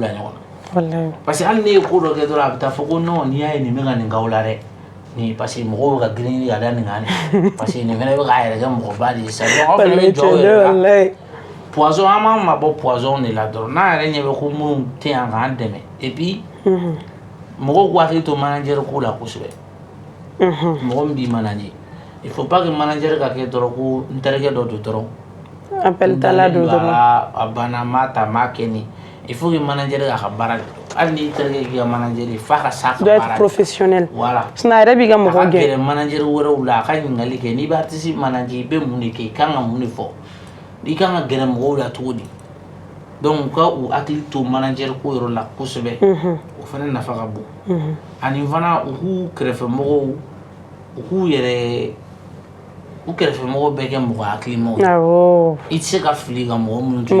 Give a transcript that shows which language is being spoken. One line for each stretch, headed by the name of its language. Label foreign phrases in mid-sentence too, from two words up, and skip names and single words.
Bambara: ɲɔgɔn na parce que hali ne ye ko dɔ kɛ dɔrɔn a bɛ taa fɔ ko non n'i y'a ye nin bɛ ka nin k'aw la dɛ ni parce que mɔgɔw bɛ ka girin ka da nin kan de parce que nin fana bɛ k'a yɛrɛ kɛ mɔgɔba de ye sa donc aw fana bɛ jɔ aw yɛrɛ la poison an b'an mabɔ poison de la dɔrɔn n'an yɛrɛ ɲɛ bɛ ko minnu tɛ yan k'an dɛmɛ
French: et puis
Bambara: mɔgɔw k'u hakili to manager ko la kosɛbɛ mɔgɔ min b'i manager
French: il faut pas que
Bambara: manager ka kɛ dɔrɔn ko n terikɛ dɔ don dɔrɔn appel tala don dɔrɔn a banna n m'a ta n m'a kɛ nin
French: il faut que
Bambara: manager k'a ka baara kɛ hali n'i terikɛ k'i ka manager ye f'a ka s'a ka baara
French: doit être professionnel voilà
Bambara: sinon a yɛrɛ b'i ka mɔgɔ gɛn a ka gɛrɛ manager wɛrɛw la a ka ɲininkali kɛ n'i bɛ artiste manager i bɛ mun de kɛ i kan ka mun de fɔ i kan ka gɛrɛ mɔgɔw la cogo di donc ka u hakili to manager ko yɔrɔ la kosɛbɛ o fana nafa ka bon ani fana u k'u kɛrɛfɛmɔgɔw u k'u yɛrɛ u kɛrɛfɛmɔgɔw bɛɛ kɛ mɔgɔ hakilimaw ye i tɛ se ka fili ka mɔgɔ minnu to